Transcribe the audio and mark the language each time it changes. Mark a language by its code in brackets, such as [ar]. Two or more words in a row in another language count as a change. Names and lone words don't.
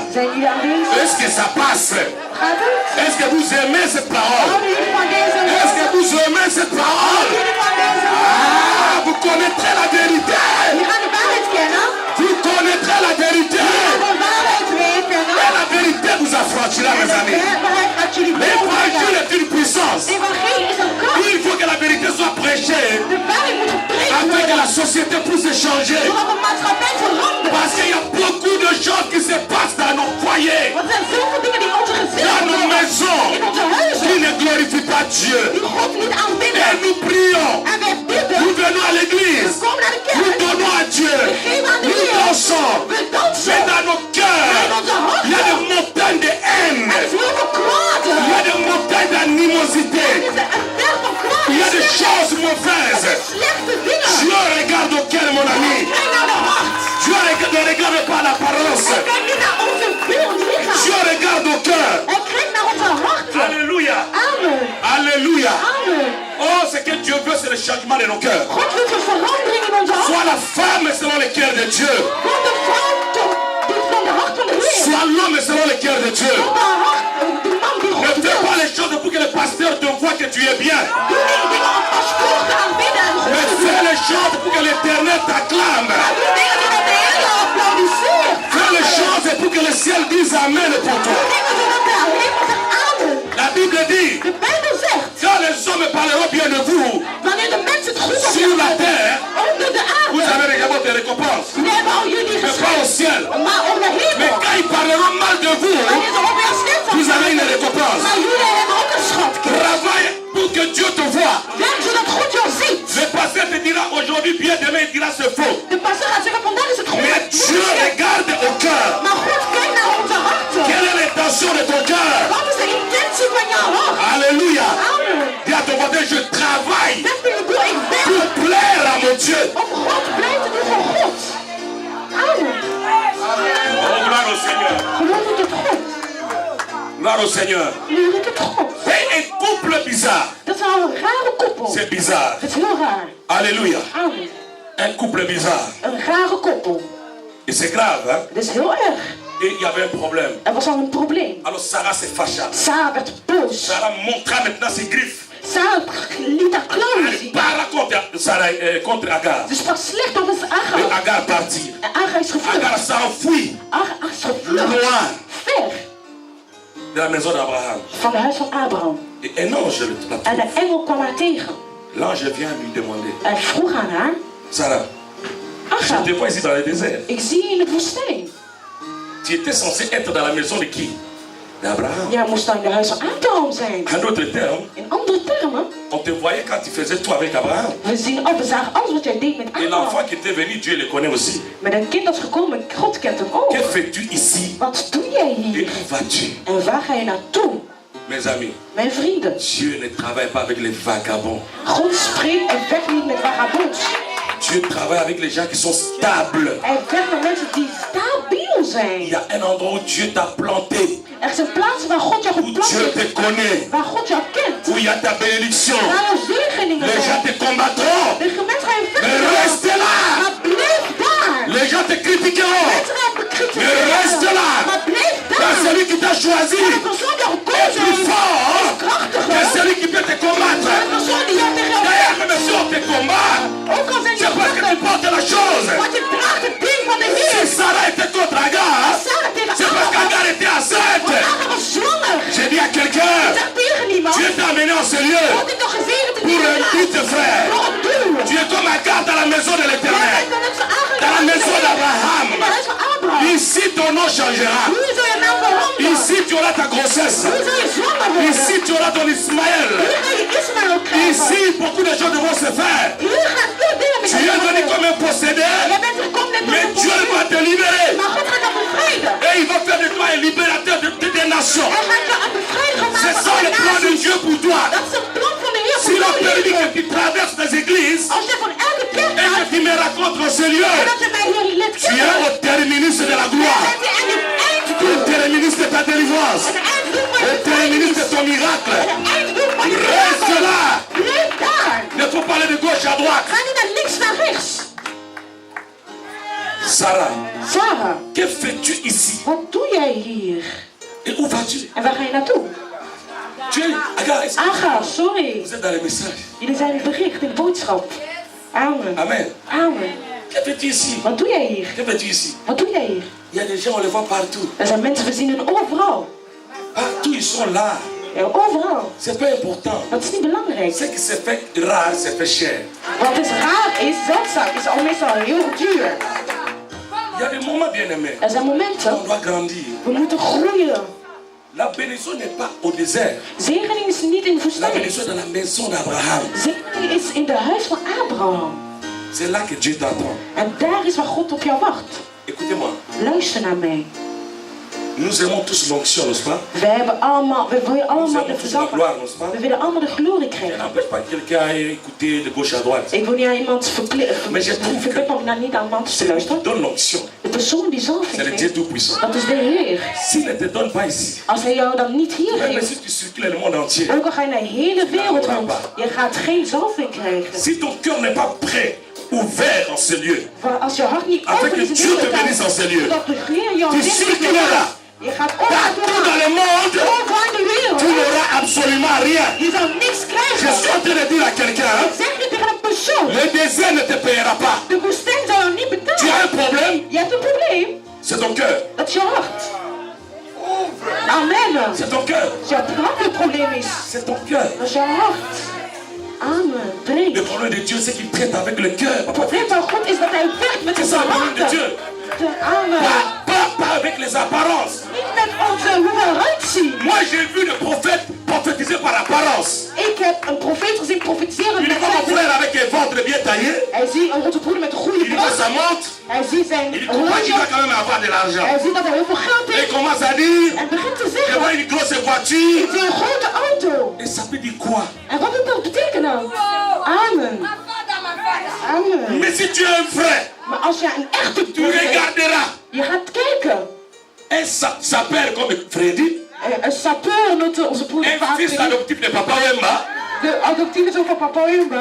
[nl] Zijn jullie aanwezig? [fr] Est-ce que ça passe? [nl] Gaat het? [fr] Est-ce que vous aimez cette parole? [nl] Houden jullie van deze [fr] Est-ce que [nl] woorden? [fr] vous aimez cette parole? [nl] Jullie van deze woorden? [fr] Ah, vous connaîtrez la vérité. [nl] Je gaat de waarheid kennen. [fr] Vous connaîtrez la vérité. [nl] Je gaat de waarheid weten. [fr] Et la vérité vous affranchira, mes [nl] De [fr] amis. [nl] waarheid gaat jullie [fr] L'évangile [nl] bevrijden. [fr] est une puissance. [nl] De evangelie is een kracht. [fr] Il faut que la vérité soit prêchée [nl] De waarheid moet gepreekt [fr] afin que [nl] worden. [fr] la société puisse changer. [nl] Zodat de maatschappij verandert. [fr] Parce qu'il y a beaucoup de choses qui se passent dans nos foyers, [nl] Want er zijn zoveel dingen die in onze [fr] dans [nl] gezinnen [fr] nos [nl] gebeuren. [fr] maisons, [nl] In onze huizen. [fr] qui ne glorifient pas Dieu. [nl] Die God niet [fr] Et [nl] aanbidden. [fr] nous prions, [nl] En wij bidden. [fr] nous venons à l'église, [nl] We komen naar de [fr] nous [nl] kerk. [fr] donnons à Dieu, [nl] We geven aan de [fr] nous [nl] Heer. [fr] dansons. [nl] We dansen. [fr] Mais dans nos cœurs, [nl] In onze [fr] il y a [nl] harten. [fr] des montagnes de haine, [nl] Er is heel veel kwaad. [fr] il y a des montagnes d'animosité, [nl] Er is een berg van kwaad. [fr] il y a des choses [nl] Er [fr] mauvaises. [nl] zijn slechte dingen. [fr] Dieu regarde au cœur, mon ami. [nl] Kijk naar de hart. [fr] Dieu ne regarde pas l'apparence. [nl] Kijk niet naar onze beeld lichaam. [fr] Dieu regarde au cœur. [nl] Hij kijkt naar onze harten. [fr] Alléluia. Amen. Alléluia. Amen. Oh, ce que Dieu veut, c'est le changement de nos cœurs. [nl] God wil een verandering in onze harten. [fr] Sois la femme selon le cœur de Dieu. [nl] Word de vrouw die van de hart van de Heer. [fr] Sois l'homme selon le cœur de Dieu. [nl] Word de hart, de man die [fr] Ne [nl] God [fr] fais [nl] wil. [fr] pas les choses pour que le pasteur te voie que tu es bien. [nl] Doe niet dingen om als volk te aanbidden en God [fr] Mais [nl] te [fr] fais [nl] doen. [fr] les choses pour que l'éternel t'acclame. [nl] Maar doe dingen zodat de Heer je applaudisseert. [fr] Fais les choses pour que le ciel dise Amen pour toi. [nl] Doe dingen zodat de hemel zegt amen. [fr] La Bible dit, [nl] De Bijbel zegt, [fr] quand les hommes parleront bien de vous [nl] wanneer de mensen het goed [fr] sur la [nl] hebben [fr] terre, [nl] onder de [fr] vous [nl] aarde, [fr] avez déjà votre récompense. [nl] jullie hebben al jullie [fr] Mais pas au [nl] geschreven. [fr] ciel. [nl] Maar op de [fr] Mais [nl] hemel, [fr] quand ils parleront mal de vous, [nl] wanneer ze over jou slecht [fr] vous [nl] zijn, [fr] avez une récompense. [nl] maar jullie hebben ook een schatkist. [fr] Travaille pour que Dieu te voie. [nl] Werk zodat God jou ziet. [fr] Le pasteur te dira aujourd'hui bien, demain il dira c'est faux. [nl] De pastor gaat zeggen, vandaag is het goed. [fr] Mais Dieu regarde au cœur. [nl] Maar God kijkt naar onze harten. [fr] Quelle est l'intention de ton cœur? [nl] Wat is de intentie van jouw hart? [fr] Alléluia. Amen. Dis à ton voisin, je travaille [nl] Zeg tegen je broer, ik [fr] pour [nl] werk [fr] plaire à mon Dieu. [nl] om God blij te doen voor God. Amen. [fr] Oh, gloire au Seigneur. [nl] Geloof ik tot God. [fr] Gloire au Seigneur. [nl] Glorie tot God. [fr] C'est un couple bizarre. [nl] Dat is wel een rare koppel. [fr] C'est bizarre. [nl] Het is heel raar. [fr] Alléluia. Amen. Un couple bizarre. [nl] Een rare koppel. [fr] Et c'est grave, hein? [nl] Dat is heel erg. [fr] Et il y avait un problème. [nl] Er was al een probleem. [fr] Alors Sarah se fâcha. [nl] Sarah werd boos. [fr] Sarah montra maintenant ses griffes. [nl] Sarah liet haar klauwen [fr] Elle [nl] zien. [fr] parla contre Agar. [nl] Ze sprak slecht over [fr] Et [nl] Agar. [fr] Agar partit. [nl] En Agar is gevlucht. [fr] Agar s'enfuit [nl] Agar is gevlucht. [fr] loin [nl] Ver [fr] de la maison d'Abraham. [nl] van het huis van Abraham. [fr] Et un ange la [nl] En [fr] trouve. [nl] de engel kwam haar tegen. [fr] L'ange vient lui demander, [nl] Hij vroeg aan haar. [fr] Sarah, je Agar, te vois ici dans le désert. [nl] ik zie je in de woestijn. [fr] Tu étais censé être dans la maison de qui? D'Abraham. [nl] Jij moest dan in de huis van Abraham zijn. [fr] En d'autres termes, [nl] In andere termen, [fr] on te voyait quand tu faisais tout avec Abraham. [nl] we zagen alles wat jij deed met [fr] Et l'enfant [nl] Abraham. [fr] qui était venu, Dieu le connaît aussi. [nl] Met een kind dat is gekomen, God kent hem ook. [fr] Que fais-tu ici? [nl] Wat doe jij [fr] Et [nl] hier? [fr] où vas-tu? [nl] En waar ga je naartoe? [fr] Mes amis, [nl] Mijn vrienden, [fr] Dieu ne travaille pas avec les vagabonds. [nl] God spreekt en werkt niet met vagabonds. [fr] Dieu travaille avec les gens qui sont stables. [nl] Hij werkt met mensen die stabiel [fr] Il [nl] zijn. [fr] y a un endroit où Dieu t'a planté, [nl] Er zijn plaatsen waar God jou [fr] où [nl] geplant [fr] Dieu te [nl] heeft. [fr] connaît, [nl] Waar God jou kent. [fr] où il y a ta bénédiction. [nl] Waar er zegeningen [fr] Les gens [nl] zijn. [fr] te combattront, [nl] De gemeente ga je [fr] mais [nl] vechten. [fr] reste là. [nl] Maar blijf daar. [fr] Les gens te critiqueront, [nl] Mensen gaan [fr] mais [nl] bekritiseren. [fr] reste là. [nl] Maar blijf [fr] Car [nl] daar. [fr] celui qui t'a choisi [nl] De persoon die jou [fr] est [nl] gekozen [fr] plus [nl] heeft. [fr] fort que [nl] Krachtiger. [fr] celui qui peut te combattre. [nl] De persoon die jou tegen jou [fr] D'ailleurs, même si on te combat, [nl] ook al zijn je [fr] c'est parce que tu [nl] vechten. [fr] portes la chose. [nl] Want je draagt het ding van de [fr] Si [nl] Heer. [fr] Sarah était contre Agar, [nl] Sarah tegen [fr] c'est parce [nl] Abraham. [fr] qu'Agar était enceinte. [nl] Want Abraham was zwanger. [fr] J'ai dit à quelqu'un, [nl] Zeg tegen niemand. [fr] Dieu t'a amené en ce lieu [nl] God heeft toch gezegend in [fr] pour [nl] deze [fr] un [nl] plaats. [fr] but, frère. [nl] Voor een doel. [fr] Tu es comme Agar dans la maison de [nl] Jij [fr] l'Éternel. [nl] bent dan net zo aangekomen [fr] Dans la maison [nl] in [fr] d'Abraham. [nl] het huis van Abraham. [fr] Ici, ton nom changera. [nl] Hier zal je naam veranderen. [fr] Ici, tu auras ta grossesse. [nl] Hier zal je zwanger worden. [fr] Ici, tu auras ton Ismaël. [nl] Hier ga je Ismaël krijgen. [fr] Ici, beaucoup de choses devront se faire. [nl] Hier gaat veel dingen met [fr] Tu es venu comme un possédé, [nl] Jij bent gekomen net [fr] mais [nl] als [fr] Dieu [nl] een [fr] va te libérer. [nl] Maar God gaat jou bevrijden. [fr] Et il va faire de toi un libérateur des nations. [nl] Hij gaat jou een bevrijder [fr] C'est [nl] maken [fr] ça [nl] van [fr] le [nl] de [fr] plan de [nl] naties. [fr] Dieu pour toi. [nl] Dat is een plan van de Heer voor [fr] S'il a [nl] jouw [fr] permis que [nl] leven. [fr] tu traverses les églises [nl] Als je van elke kerk [fr] et que [nl] gaat [fr] tu me racontes en ce lieu, [nl] en dat je mij hier leert [fr] tu es [nl] kennen, [fr] au terminus de la gloire, [nl] bent je aan het [fr] au [nl] einddoel. [fr] terminus de ta délivrance, [nl] Het einddoel van [fr] au [nl] je [fr] terminus de [nl] bevrijding. [fr] ton miracle. [nl] Het einddoel van je [fr] Reste [nl] mirakel. [fr] là. [nl] Blijf daar. [fr] Il ne faut pas aller de gauche à droite. [nl] Ga niet naar links, naar rechts. [fr] Sarah, [nl] Sarah, [fr] que fais-tu ici? [nl] wat doe jij hier? [fr] Et où vas-tu? [nl] En waar ga je naartoe? [fr] Tu es, regarde, [nl] Agar, sorry. [fr] vous êtes dans les messages. [nl] Jullie zijn in het bericht, in de boodschap. Amen. Amen. Amen. [fr] Que fais-tu ici? [nl] Wat doe jij hier? [fr] Que fais-tu ici? [nl] Wat doe jij hier? [fr] Il y a des gens, on les voit partout. [nl] Er zijn mensen, we zien hen overal. [fr] Partout, ils sont là. [nl] Ja, overal. [fr] C'est pas important. [nl] Dat is niet belangrijk. [fr] Ce qui se fait rare, se fait cher. [nl] Wat is raar is, zeldzaam, is al meestal heel duur. [fr] Il y a des moments bien aimés. [nl] Er zijn [fr] On [nl] momenten, [fr] doit grandir. [nl] we moeten groeien. [fr] La bénédiction n'est pas au désert. [nl] Zegening is niet in de [fr] La [nl] woestijn. [fr] bénédiction est dans la maison d'Abraham. [nl] Zegening is in de huis van Abraham. [fr] C'est là que Dieu t'attend. [nl] En daar is waar God op jou wacht. [fr] Écoutez-moi. [nl] Luister naar mij. [fr] Nous aimons tous l'onction, n'est-ce pas? [nl] We willen [fr] Nous [nl] allemaal de [fr] aimons tous la [nl] verzalving. [fr] gloire, n'est-ce pas? [nl] We willen allemaal de glorie [fr] Ça [nl] krijgen. [fr] n'empêche pas quelqu'un à écouter de gauche à droite. [nl] Ik wil niet aan iemand [fr] Maar je trouve [nl] verplicht om naar niet aan iemand te [fr] C'est lui qui [nl] luisteren. [fr] donne l'onction. [nl] De persoon die [fr] C'est [nl] zalving [fr] le Dieu [nl] geeft, [fr] Tout-Puissant. [nl] dat is de Heer. [fr] S'il ne te donne pas ici, [nl] Als hij jou dan niet hier [fr] même [nl] geeft, [fr] si tu circules le monde entier, [nl] ook al ga je naar de hele wereld rond, je gaat geen zalving krijgen. [fr] si ton cœur n'est pas prêt, ouvert en ce lieu, [nl] Maar als je hart niet [fr] afin [nl] open [fr] que [nl] is in [fr] Dieu te [nl] deze [fr] bénisse en [nl] tijd, [fr] ce lieu, [nl] dat de Heer jou [fr] tu [nl] dicht [fr] circuleras [nl] je gaat [fr] partout dans [nl] overal, [fr] le monde, [nl] overal in de [fr] tu [nl] wereld. [fr] n'auras absolument rien. [nl] Je zal niks [fr] Je [nl] krijgen. [fr] suis en train de dire à quelqu'un, hein, [nl] Zeg je tegen een persoon, [fr] le désert ne te payera pas. [nl] de woestijn zal jou niet [fr] Tu [nl] betalen. [fr] as un problème, [nl] Je hebt een probleem, [fr] c'est ton cœur. [nl] dat is je hart. Amen. [fr] C'est ton cœur. [nl] Als jouw hart het probleem is, [fr] C'est ton cœur. [nl] dat is jouw hart. Amen. Breek. [fr] Le problème de Dieu, c'est qu'il traite avec le cœur. [nl] Het probleem van God is dat hij werkt met onze [fr] C'est ça le problème de [nl] harten. [fr] Dieu. Amen. Pas avec les apparences. [nl] Niet met onze hoe we eruit zien. [fr] Moi, j'ai vu le prophète prophétiser par apparence. [nl] Ik heb een profeet gezien profetiseren [fr] Il [nl] met [fr] voit mon [nl] zijn. [fr] frère avec un ventre bien taillé. [nl] Hij ziet onze broeder met een goede [fr] Il voit [nl] brug. [fr] sa montre. [nl] Hij ziet zijn [fr] Il comprend qu'il va [nl] horloge. [fr] quand même avoir de l'argent. [nl] Hij ziet dat hij heel veel geld [fr] Et il [nl] heeft. [fr] commence à dire, [nl] En begint te [fr] je [nl] zeggen, [fr] vois une grosse voiture. [nl] ik zie een grote auto. [fr] Et ça peut dire quoi? [nl] En wat doet dat betekenen? Amen. Amen. [fr] Mais si tu es un frère, [nl] Maar als je een echte [fr] tu [nl] broer bent, [fr] regarderas. [nl] je gaat kijken. [fr] Et sa père comme Freddy, [nl] Een sapeur noemde onze broeder [fr] Un [nl] vaak. [fr] fils adoptif de Papa Wemba. [nl] De adoptieve zoon van Papa Wimba.